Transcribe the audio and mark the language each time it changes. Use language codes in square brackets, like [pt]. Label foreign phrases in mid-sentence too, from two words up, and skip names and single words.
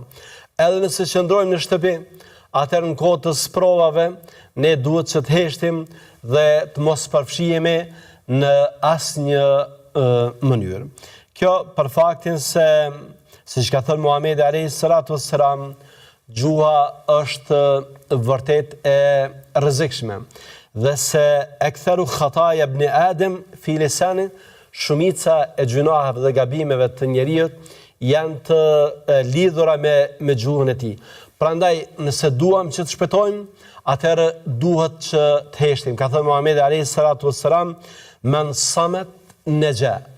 [sq] Edhe nëse qëndrojmë në shtëpi, atëherë në kohë të sprovave ne duhet që të heshtim dhe të mos përfshihemi në asnjë mënyrë. Kjo për faktin se, siç ka thënë Muhamedi [ar] عليه الصلاة والسلام, [sq] gjuha është vërtet e rrezikshme dhe se [ar] أكثر خطايا ابن آدم في لساني, [sq] shumica e gjunaheve dhe gabimeve të njerëzit janë të lidhura me gjuhën e tij. Prandaj nëse duam që të shpëtojmë, atëherë duhet që të heshtim. Ka thënë Muhamedi [ar] عليه الصلاة والسلام, من صمت نجا.